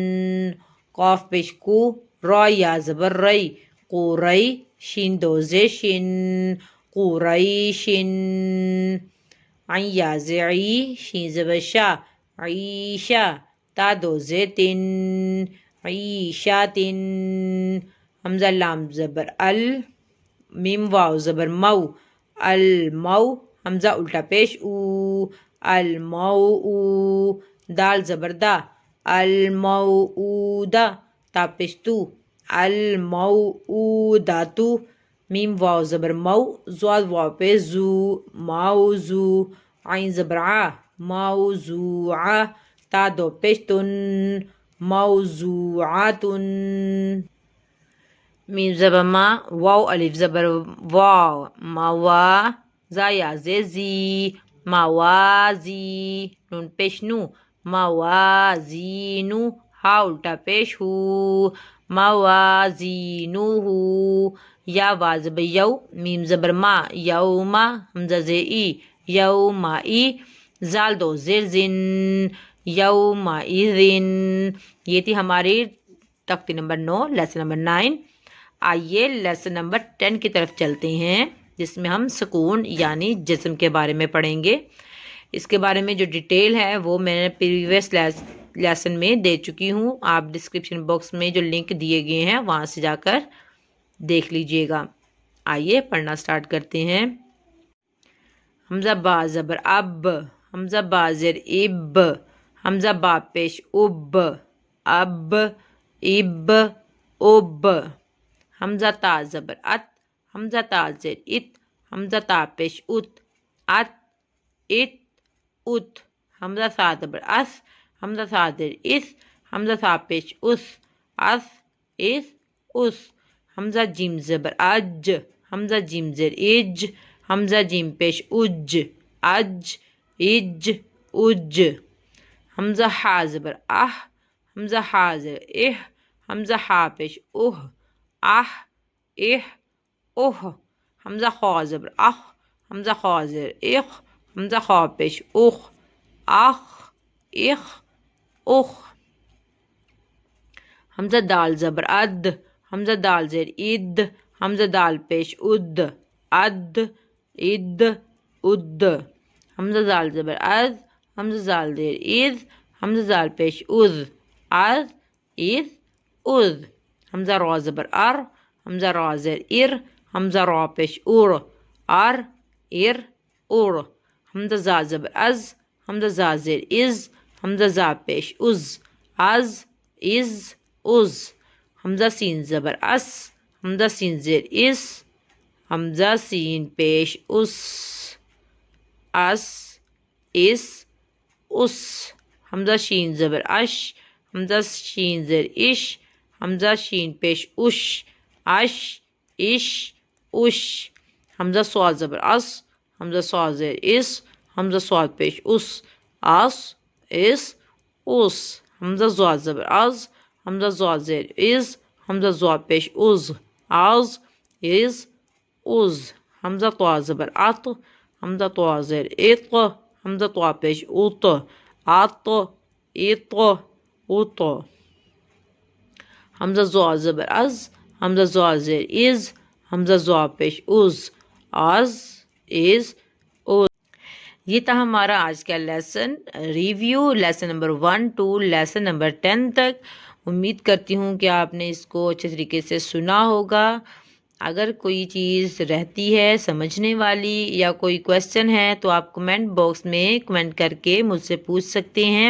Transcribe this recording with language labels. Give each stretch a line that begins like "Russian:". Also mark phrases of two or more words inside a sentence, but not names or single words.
Urdu: قاف پیش کو، را یا زبر ری، قوری. شین دو زیشن، قوریشن. عین یا زعی، شین زبر شا، عیشا. تا دو زیتن، عیشاتن. حمزہ لام زبر ال، میم واو زبر مو، المو. حمزہ الٹا پیش او، المو. دال زبر دا، الموعودہ. تا پیش تو، الموعودۃ. میم واو زبر مو، زواد واو پیش زو، موضوع. عین زبر ع، موضوعہ. تا دو پیش تن، موضوعۃ. میم زبر ما، واو الف زبر واو، موا. زا یا زی، موازی. نون پیش نو، موازینو. ہا الٹا پیش ہو، موازینو. یا وا زبر یو، میم زبر ما، یوما. حمزہ زیر ای، یومائی. زال دو زیر زن، یومائذن. یہ تھی ہماری تختی نمبر 9،
English: lesson number
Urdu: 9. آئیے
English: lesson number
Urdu: 10 کی طرف چلتے ہیں، جس میں ہم سکون یعنی جسم کے بارے میں پڑھیں گے. اس کے بارے میں جو ڈیٹیل ہے وہ میں نے
English: previous lesson
Urdu: میں دے چکی ہوں. آپ
English: description box
Urdu: میں جو لنک دیے گئے ہیں وہاں سے جا کر دیکھ لیجئے گا. آئیے پڑھنا سٹارٹ کرتے ہیں. حمزہ با زبر اب، حمزہ با زیر اب. حمزہ با پیش اب، اب، اب، اب. حمزہ تا زبر ات، حمزہ تا زیر ات. حمزہ تا پیش ات، ات، ات، ات. حمزہ سا زبر اس، حمزہ سا زیر اس. حمزہ سا پیش اس، اس، اس، اس. حمزہ جیم زبر اج، حمزہ جیم زیر اج. حمزہ جیم پیش اج، اج، اج، اج. حمزہ ہا زبر اہ، حمزہ ہا زیر اہ. حمزہ ہا پیش اوہ، اہ، اہ، اوہ. حمزہ خا زبر اخ، حمزہ خا زیر اخ. حمزہ خا پیش اخ، اخ، اخ، اخ. حمزہ دال زبر اد، حمزہ دال زیر اد. حمزہ دال پیش اد، اد، اد، اد. حمزہ دال زبر از، حمزہ دال زیر از. حمزہ دال پیش از، از، از، از. حمزہ را زبر ار، حمزہ را زیر ار. حمزہ را پیش ار، ار، ار، ار. حمزہ زا زبر از، حمزہ زا زیر از. حمزہ زا پیش از، از، از، از. حمزہ سین زبر اس، حمزہ سین زیر اس. حمزہ سین پیش اس، اس، اس، اس. حمزہ شین زبر اش، حمزہ شین زیر اش. حمزہ شین پیش اش، اش، اش، اش. حمزہ صاد زبر اس، حمزہ صاد زیر اس. حمزہ صاد پیش اس، اس، اس، اس. حمزہ زاد زبر از، حمزہ زاد زیر از. حمزہ زاد پیش از، از، از، از. حمزہ طوا زبر ات، حمزہ طوا زیر ات. حمزہ طوا پیش ات، ات، ات، ات. حمزہ زوا زبر از، حمزہ زوا زیر از. حمزہ زوا پیش از، از، از، از. یہ تھا ہمارا آج کا
English: lesson review, lesson number 1 to lesson number 10
Urdu: تک. امید کرتی ہوں کہ آپ نے اس کو اچھے طریقے سے سنا ہوگا. اگر کوئی چیز رہتی ہے سمجھنے والی یا کوئی کویسچن ہے تو آپ
English: comment box
Urdu: میں کمنٹ کر کے مجھ سے پوچھ سکتے ہیں۔